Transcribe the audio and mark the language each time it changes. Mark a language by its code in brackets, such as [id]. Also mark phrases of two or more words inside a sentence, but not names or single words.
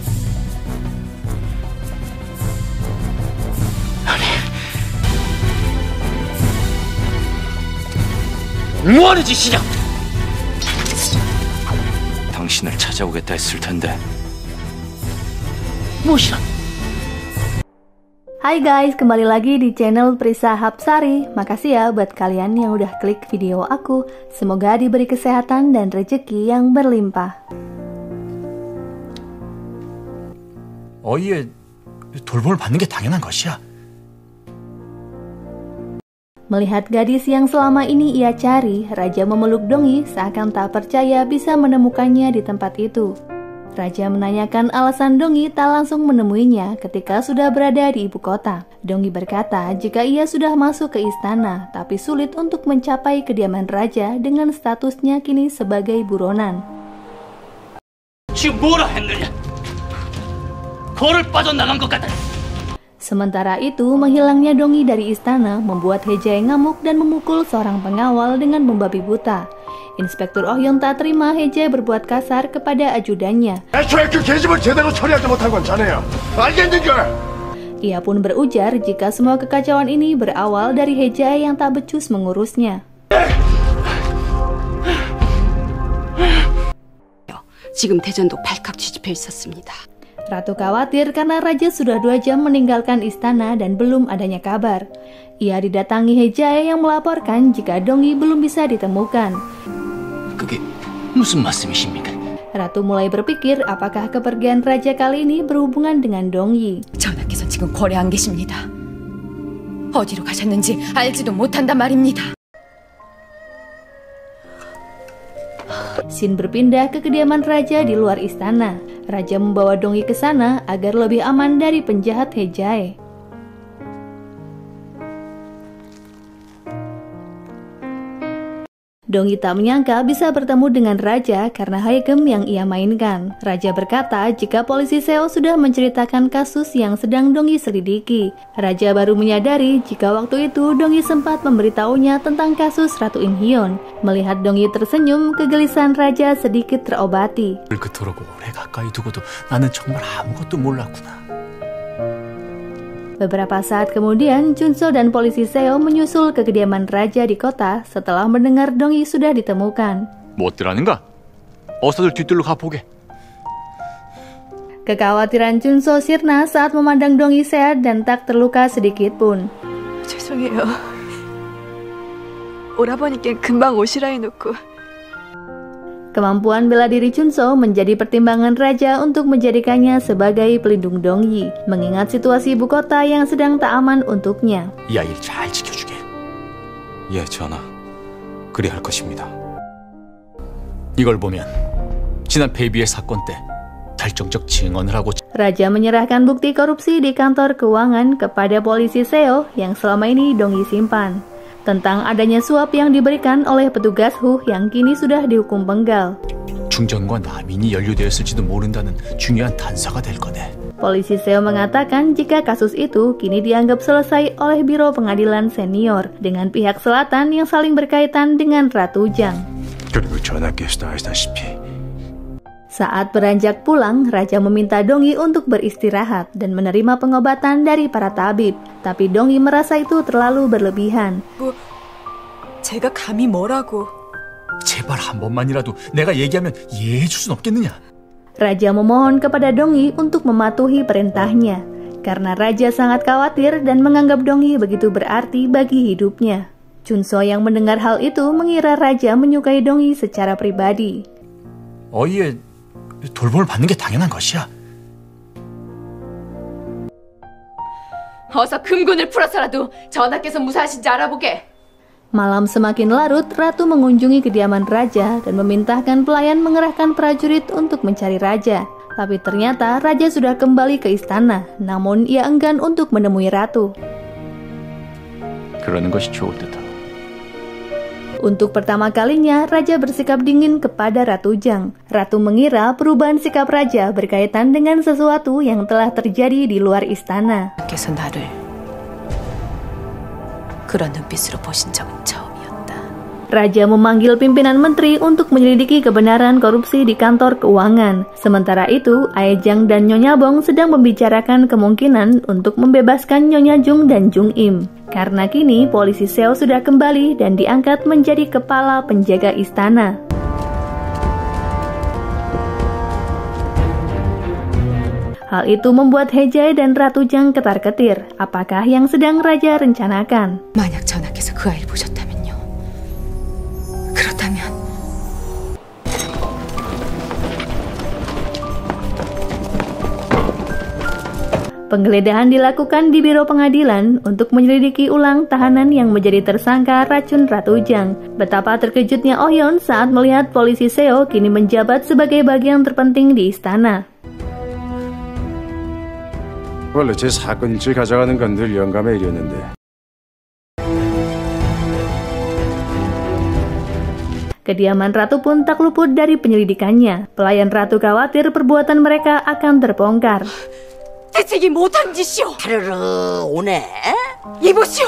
[ko] 아니, 뭐하는 짓이냐? 당신을 찾아오겠다 했을 텐데 무엇이라? [id] Hai guys, kembali lagi di channel Prisa Hapsari. Makasih ya buat kalian yang udah klik video aku. Semoga diberi kesehatan dan rezeki yang berlimpah. [ko] 어이의 돌봄을 받는 게 당연한 것이야. [id] Melihat gadis yang selama ini ia cari, Raja memeluk Dongyi seakan tak percaya bisa menemukannya di tempat itu. Raja menanyakan alasan Dongyi tak langsung menemuinya ketika sudah berada di ibu kota. Dongyi berkata jika ia sudah masuk ke istana, tapi sulit untuk mencapai kediaman raja dengan statusnya kini sebagai buronan. [ko] 지금 뭐라 했느냐? 거를 빠져나간 것 같아. [id] Sementara itu, menghilangnya Dongyi dari istana membuat Hae-jae ngamuk dan memukul seorang pengawal dengan membabi buta. Inspektur Oh-hyun tak terima Hae-jae berbuat kasar kepada ajudannya. Ia pun berujar jika semua kekacauan ini berawal dari Hae-jae yang tak becus mengurusnya. [ko] 지금 대전도 발칵 뒤집혀 있었습니다. [id] Ratu khawatir karena raja sudah 2 jam meninggalkan istana dan belum adanya kabar. Ia didatangi Hae-jae yang melaporkan jika Dongyi belum bisa ditemukan. [ko] 그게 무슨 말씀이십니까? [id] Ratu mulai berpikir apakah kepergian raja kali ini berhubungan dengan Dongyi. [ko] 전하께서 지금 거래 안 계십니다. 어디로 가셨는지 알지도 못한단 말입니다. [id] Shin berpindah ke kediaman raja di luar istana. Raja membawa Dongyi ke sana agar lebih aman dari penjahat Hae-jae. Dongyi tak menyangka bisa bertemu dengan raja karena Haegem yang ia mainkan. Raja berkata jika polisi Seo sudah menceritakan kasus yang sedang Dongyi selidiki. Raja baru menyadari jika waktu itu Dongyi sempat memberitahunya tentang kasus Ratu In-hyun. Melihat Dongyi tersenyum, kegelisahan raja sedikit terobati. [ko] 그토록 오래 가까이 두고도 나는 정말 아무것도 몰랐구나. [id] Beberapa saat kemudian, Chunso dan polisi Seo menyusul ke kediaman raja di kota setelah mendengar Dongyi sudah ditemukan. [ko] 뭐 어쩌라는가? 어서들 뒤뜰로 가보게. [id] Kekhawatiran Chunso sirna saat memandang Dongyi sehat dan tak terluka sedikit pun. [ko] 죄송해요. 오라버니께 금방 오시라 해놓고. [id] Kemampuan bela diri Chunso menjadi pertimbangan raja untuk menjadikannya sebagai pelindung Dongyi, mengingat situasi ibu kota yang sedang tak aman untuknya. [ko] 이 아이를 잘 지켜주게. 예, 전하. 그리할 것입니다. 이걸 보면 지난 베이비의 사건 때 결정적 증언을 하고 [id] Raja menyerahkan bukti korupsi di kantor keuangan kepada polisi Seo yang selama ini Dongyi simpan. Tentang adanya suap yang diberikan oleh petugas HU yang kini sudah dihukum penggal. [ko] 중전과 남인이 연루되었을지도 모른다는 중요한 단서가 될 거네. [id] Polisi Seo mengatakan jika kasus itu kini dianggap selesai oleh Biro Pengadilan Senior dengan pihak selatan yang saling berkaitan dengan Ratu Jang. [ko] 그리고 전하께서도 아시다시피 [id] Saat beranjak pulang, Raja meminta Dongyi untuk beristirahat dan menerima pengobatan dari para tabib. Tapi Dongyi merasa itu terlalu berlebihan. [ko] 제가 감히 뭐라고. 제발 한 번만이라도 내가 얘기하면 이해해 줄 순 없겠느냐? [id] Raja memohon kepada Dongyi untuk mematuhi perintahnya. Karena Raja sangat khawatir dan menganggap Dongyi begitu berarti bagi hidupnya. Chunso yang mendengar hal itu mengira Raja menyukai Dongyi secara pribadi. [ko] 어이의 돌봄을 받는 게 당연한 것이야. 어서 금군을 풀어서라도 전하께서 무사하신지 알아보게. [id] Malam semakin larut, Ratu mengunjungi kediaman Raja dan memintakan pelayan mengerahkan prajurit untuk mencari Raja. Tapi ternyata Raja sudah kembali ke istana, namun ia enggan untuk menemui Ratu. [ko] 그러는 것이 좋을 듯하고. [id] Untuk pertama kalinya, Raja bersikap dingin kepada Ratu Jang. Ratu mengira perubahan sikap Raja berkaitan dengan sesuatu yang telah terjadi di luar istana. [ko] 께서 나를 그런 눈빛으로 보신 적은 처음이었다. [id] Raja memanggil pimpinan menteri untuk menyelidiki kebenaran korupsi di kantor keuangan. Sementara itu, Aejang dan Nyonya Bong sedang membicarakan kemungkinan untuk membebaskan Nyonya Jung dan Jung Im. Karena kini polisi Seo sudah kembali dan diangkat menjadi kepala penjaga istana. Hal itu membuat Hae-jae dan Ratu Jang ketar-ketir. Apakah yang sedang Raja rencanakan? [ko] 만약 전하께서 그 아이를 보셨다면요. 그렇다면 [id] Penggeledahan dilakukan di biro pengadilan untuk menyelidiki ulang tahanan yang menjadi tersangka racun Ratu Jang. Betapa terkejutnya Oh Yeon saat melihat polisi Seo kini menjabat sebagai bagian terpenting di istana. [ko] 원래 제 사건질 가져가는 건 늘 영감의 일이었는데. [id] Kediaman Ratu pun tak luput dari penyelidikannya. Pelayan Ratu khawatir perbuatan mereka akan terbongkar. [ko] 대책이 못한 짓이오. 하르르 오네. 이보시오.